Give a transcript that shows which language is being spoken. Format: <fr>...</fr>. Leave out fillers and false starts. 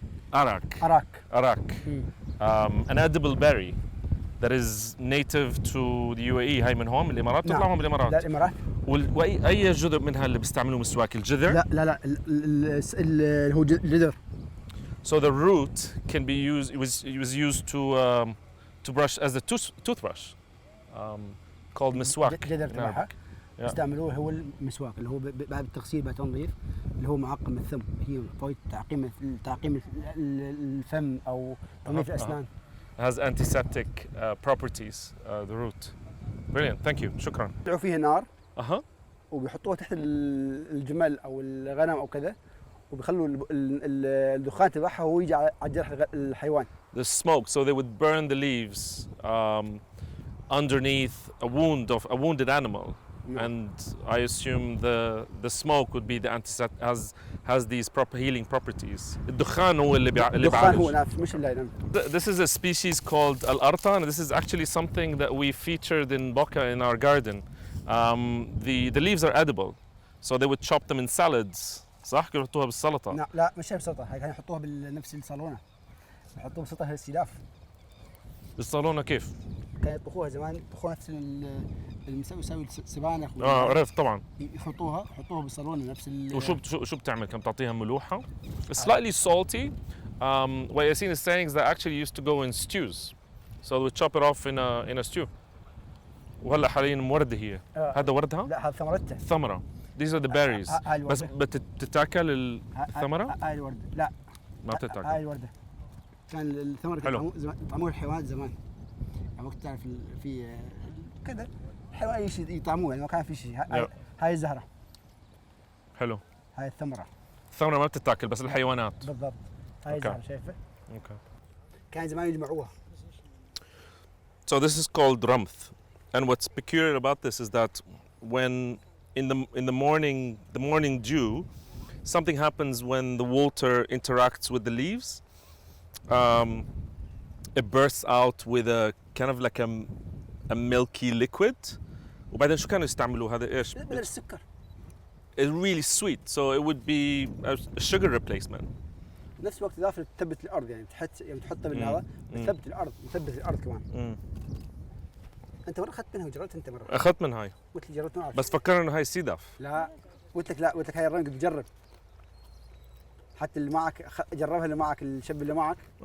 <en>An edible berry that is native to the UAE.</en> <ar>هاي من هون من الإمارات؟ تطلع هون بالإمارات؟ لا الإمارات. وأي جزء منها اللي بيستعملوه مسواك؟ الجذر؟ لا اللي هو الجذر.</ar> <en>So the root can be used. It was used to brush as a toothbrush, called مسواك.</en> <ar>الجذر تبعها يستعملوه هو المسواك اللي هو بعد التغسيل بعد التنظيف اللي هو معقم الثم، هي فوائد تعقيم الفم أو تنظيف الأسنان.</ar> <en>Has antiseptic properties. The root. Brilliant. Thank you.</en> <ar>شكرا. يضعوا فيها نار. وبيحطوها تحت الجمل أو الغنم أو كذا، وبيخلوا الدخان تبعها هو يجي على جرح الحيوان.</ar> <en>The smoke. So they would burn the leaves underneath a wounded animal, and I assume the smoke would be the antiseptic, has these proper healing properties.</en> <ar>الدخان هو اللي الدخان هو نفس مش اللي.</ar> <en>This is a species called Al-Arta, and this is actually something that we featured in BOCA in our garden. The leaves are edible, so they would chop them in salads.</en> <ar>صح؟ كانوا يحطوها بالسلطة. لا مش بالسلطة، هاي كانوا يحطوها بنفس الصالونة. يحطوها بالسلطة هي السلاف. بالصالونة كيف؟ كانوا يطبخوها زمان، يطبخوها نفس يسوي سبانخ. عرفت طبعا. يحطوها بالصالونة نفس وشو بتعمل؟ كم تعطيها ملوحة؟</ar> <en>Slightly salty. What Yassin is saying is that actually used to go in stews. So we chop it off in a stew.</en> <ar>وهلا حاليا موردة هي. هذا وردها؟ لا هذا ثمرتها. ثمرة.</ar> <en>These are the berries.</en> <ar>بس بتتاكل الثمرة؟ هاي الوردة. لا. ما بتتاكل. هاي الوردة. كان الثمرة يطعموها الحيوانات زمان. وقت تعرف في كذا الحيوان أي شيء يطعموه يعني ما كان في شيء. هاي الزهرة. حلو. هاي الثمرة. الثمرة ما بتتاكل بس الحيوانات. بالضبط. هاي الزهرة شايفة؟ كان زمان يجمعوها.</ar> <en>So this is called ramth, and what's peculiar about this is that when in the morning dew, something happens when the water interacts with the leaves. It bursts out with a kind of like a milky liquid.</en> <ar>وبعدين شو كانوا يستعملوا هذا إيش؟ بدل السكر.</ar> <en>It's really sweet, so it would be a sugar replacement.</en> <ar>نفس الوقت إضافة تثبت الأرض يعني تحطها بالهواء تثبت الأرض كمان. أنت مرة أخذت منها وجربت أنت مرة؟ أخذت من هاي. قلت لي جربت معك. بس فكرنا إنه هاي سيدف. لا قلت لك هاي الرنج تجرب. حتى اللي معك جربها اللي معك الشاب اللي معك.</ar>